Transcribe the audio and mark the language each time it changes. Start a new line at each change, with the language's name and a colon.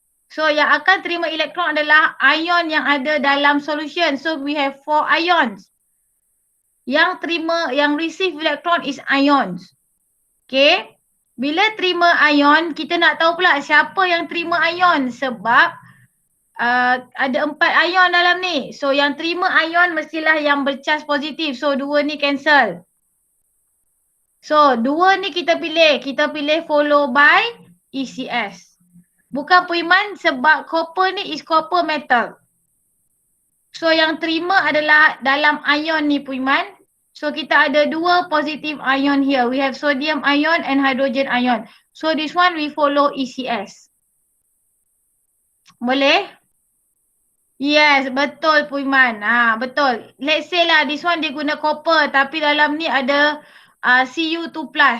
Malay: So yang akan terima elektron adalah ion yang ada dalam solution.
English: So we have 4 ions.
Malay: Yang
English: receive electron is ions.
Malay: Okay. Bila terima ion, kita nak tahu pula siapa yang terima ion sebab ada 4 ion dalam ni. So yang terima ion mestilah yang bercharge positif. So 2 ni
English: cancel.
Malay: So 2 ni kita pilih
English: follow by
Malay: ECS. Bukan Puiman sebab copper ni
English: is copper metal.
Malay: So yang terima adalah dalam ion ni Puiman. So kita ada 2
English: positive ion here. We have sodium ion and hydrogen ion. So this one we follow ECS.
Malay: Boleh?
English: Yes,
Malay: betul Puiman. Betul.
English: Let's say
Malay: lah
English: this one
Malay: dia guna copper tapi dalam ni ada Cu2+.